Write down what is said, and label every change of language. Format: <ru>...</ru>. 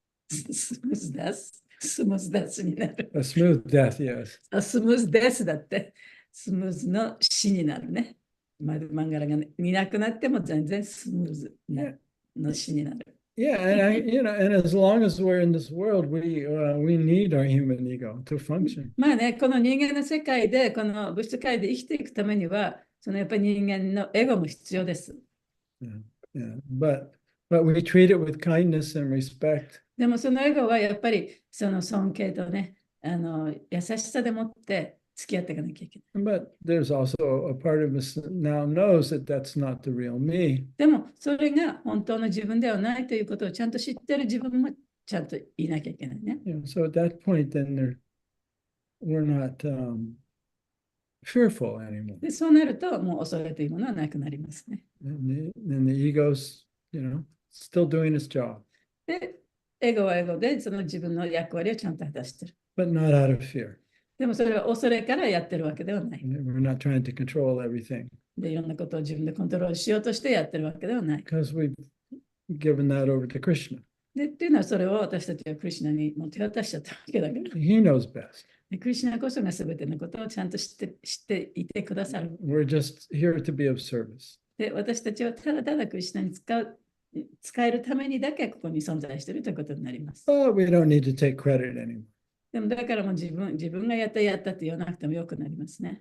<ja>スムーズダス、スムーズダスになる。</ja> <en>A smooth death, yes.</en> <ja>あ、スムーズデスだって、スムーズの死になるね。マドマンガラがいなくなっても全然スムーズなの死になる。</ja> <en>Yeah, and as long as we're in this world, we need our human ego to function.</en> <ja>まあね、この人間の世界で、この物質界で生きていくためには、そのやっぱり人間のエゴも必要です。</ja> <en>Yeah, yeah. But we treat it with kindness and respect.</en> <ja>でもそのエゴはやっぱりその尊敬とね、優しさでもって付き合っていかなきゃいけない。</ja> <en>But there's also a part of us that now knows that that's not the real me.</en> <ja>でもそれが本当の自分ではないということをちゃんと知ってる自分もちゃんと言いなきゃいけないね。</ja> <en>So at that point, then we're not fearful anymore.</en> <ja>で、そうなるともう恐れというものはなくなりますね。</ja> <en>And the ego's, still doing its job,</en> <ja>で、エゴはエゴでその自分の役割をちゃんと果たしてる。</ja> <en>but not out of fear.</en> <ja>でもそれは恐れからやってるわけではない。</ja> <en>We're not trying to control everything</en> <ja>で、いろんなことを自分でコントロールしようとしてやってるわけではない。</ja> <en>because we've given that over to Krishna.</en> <ja>で、っていうのはそれを私たちはクリシュナにもう手渡しちゃったわけだから。</ja> <en>He knows best.</en> <ja>でクリシュナこそが全てのことをちゃんと知っていてくださる。</ja> <en>We're just here to be of service.</en> <ja>で、私たちはただただクリシュナに使えるためにだけここに存在しているということになります。</ja> <en>But we don't need to take credit anymore.</en> <ja>でもだからもう自分がやったって言わなくてもよくなりますね。</ja>